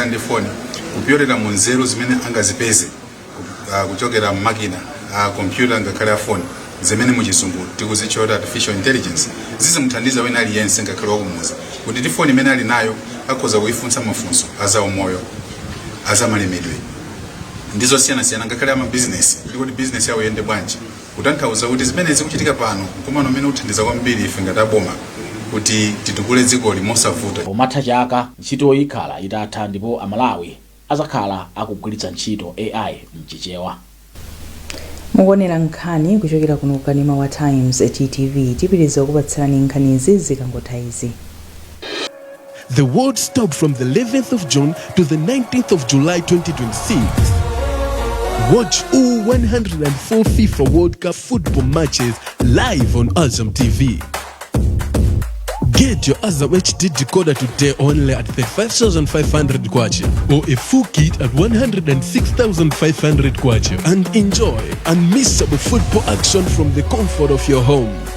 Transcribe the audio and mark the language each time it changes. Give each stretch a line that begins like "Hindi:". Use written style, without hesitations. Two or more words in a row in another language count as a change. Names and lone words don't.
Nyanja: ndi foni kupyolera mu nzeru zimene angazipeze kuchokera m'makina a kompyuta ngakhale a foni zimene muchizungu tikuzitchula
English: artificial intelligence
Nyanja: zizimuthandiza wina aliyense ngakhale wakumuza kuti ndi foni imene ali nayo akhoza kuifunsa mafunso azaumoyo azamalemedwe ndizosiyanasiyana ngakhale amabizinesi kuti bizinesi yawo yende bwanji kutanthauza kuti zimene zikuchitika pano mkumano umene uthandiza kwambiri ife ngati aboma kuti titukule dziko limosavuta. Pomatha chaka ntchito ikhala itatha ndipo Amalawi azakhala akugwiritsa ntchito AI mchichewa. Mukuonera nkhani kuchokera kuno kukanema wa Times TTV tipitiriza kupatsirani nkhanizi zikangotha izi.
English: The world stopped from the 11th of June to the 19th of July 2026. Watch all 104 FIFA World Cup football matches live on Azam TV. Get your Azam HD decoder today only at 35,500 kwacha or a full kit at 106,500 kwacha and enjoy unmissable football action from the comfort of your home.